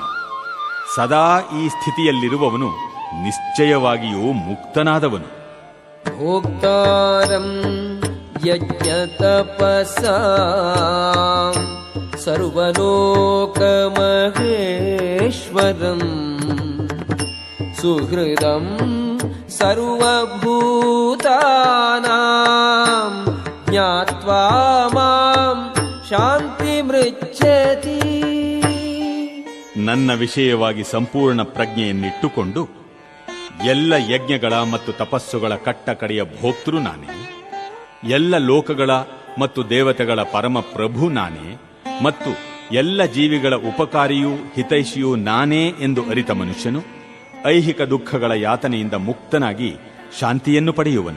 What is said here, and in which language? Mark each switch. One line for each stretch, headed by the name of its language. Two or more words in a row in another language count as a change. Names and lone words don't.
Kannada: ಸದಾ ಈ ಸ್ಥಿತಿಯಲ್ಲಿರುವವನು ನಿಶ್ಚಯವಾಗಿಯೂ ಮುಕ್ತನಾದವನು.
Sanskrit: ಭೋಕ್ತಾರಂ ಯಜ್ಞತಪಸಾಂ ಸರ್ವಲೋಕಮಹೇಶ್ವರಂ ಸುಹೃದಂ ಸರ್ವಭೂತಾನಾಂ ಜ್ಞಾತ್ವಾ ಮಾಂ ಶಾಂತಿಮೃಚ್ಛತಿ.
Kannada: ನನ್ನ ವಿಷಯವಾಗಿ ಸಂಪೂರ್ಣ ಪ್ರಜ್ಞೆಯನ್ನಿಟ್ಟುಕೊಂಡು ಎಲ್ಲ ಯಜ್ಞಗಳ ಮತ್ತು ತಪಸ್ಸುಗಳ ಕಟ್ಟಕಡೆಯ ಭೋಕ್ತೃ ನಾನೇ, ಎಲ್ಲ ಲೋಕಗಳ ಮತ್ತು ದೇವತೆಗಳ ಪರಮ ಪ್ರಭು ನಾನೇ ಮತ್ತು ಎಲ್ಲ ಜೀವಿಗಳ ಉಪಕಾರಿಯೂ ಹಿತೈಷಿಯೂ ನಾನೇ ಎಂದು ಅರಿತ ಮನುಷ್ಯನು ಐಹಿಕ ದುಃಖಗಳ ಯಾತನೆಯಿಂದ ಮುಕ್ತನಾಗಿ ಶಾಂತಿಯನ್ನು ಪಡೆಯುವನು.